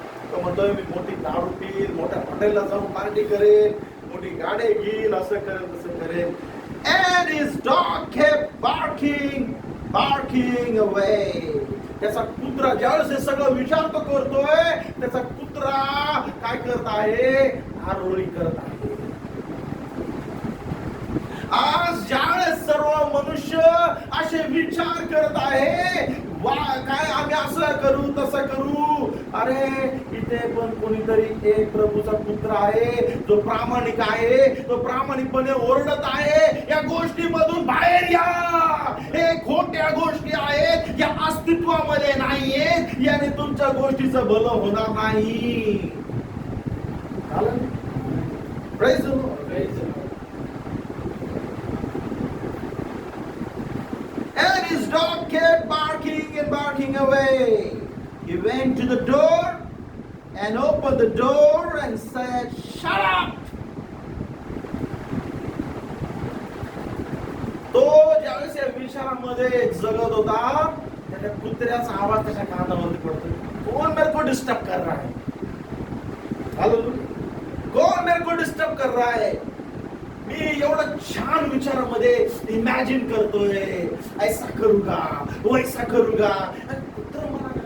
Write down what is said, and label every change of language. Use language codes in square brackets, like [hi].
[mr] तो म्हणतोय मी मोठी दारू पिईल, मोठ्या हॉटेलला जाऊन पार्टी करेन, मोठी गाडी घेईल, असं करेन तसं करेन. [en] And his dog kept barking away. [mr] त्याचा कुत्रा ज्यावेळेस हे सगळं विचार तो करतोय, त्याचा कुत्रा काय करत आहे, आरोळी करत आहे. आज ज्यावेळेस सर्व मनुष्य असे विचार करत आहे, काय आम्ही असं करू तसं करू, अरे इथे पण कोणीतरी एक प्रभूचा पुत्र आहे जो प्रामाणिक आहे, तो प्रामाणिकपणे ओरडत आहे, या गोष्टीमधून बाहेर या, हे खोट्या गोष्टी आहेत, या अस्तित्वामध्ये नाहीयेत, याने तुमच्या गोष्टीचं भलं होणार नाही. [en] Praise the Lord. Praise the Lord. And his dog kept barking away. He went to the door and opened the door and said, "Shut up." [mr] तो ज्यावेळेस या विचारामध्ये जगत होता, त्याच्या कुत्र्याचा आवाज त्याच्या कानावरती पडतो, [hi] कौन मेरे को डिस्टर्ब कर रहा है, [mr] कौन मेरे को डिस्टर्ब कर रहा है. मी एवढं छान विचारामध्ये इमॅजिन करतोय, [hi] ऐसा करूगा वैसा करूगा, [mr] कुत्र मला